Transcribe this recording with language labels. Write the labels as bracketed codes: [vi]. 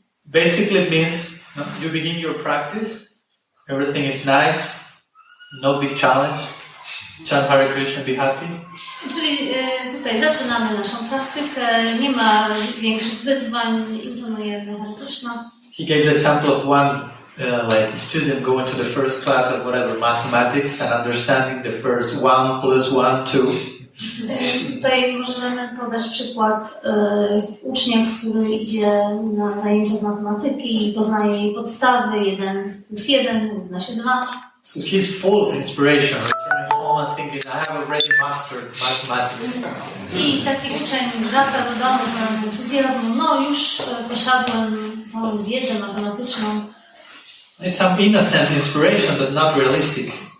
[en] Basically it means you begin your practice, everything is nice, no big challenge, chant Hare Krishna, be happy. [pl] Czyli tutaj zaczynamy naszą praktykę, nie ma większych wyzwań, intonujemy Hare Krishna. [en] He gave the example of one like student going to the first class of whatever mathematics and understanding the first 1 + 1, 2. [pl] Tutaj możemy podać przykład ucznia, który idzie na zajęcia z matematyki i poznaje jej podstawy, 1 + 1 równa się 2. [en] So he's full of inspiration, returning home and thinking, I have already mastered mathematics. [pl] I taki uczeń wraca do domu pełen entuzjazmu, no już posiadłem całą wiedzę matematyczną. [en] It's some innocent inspiration, but not realistic.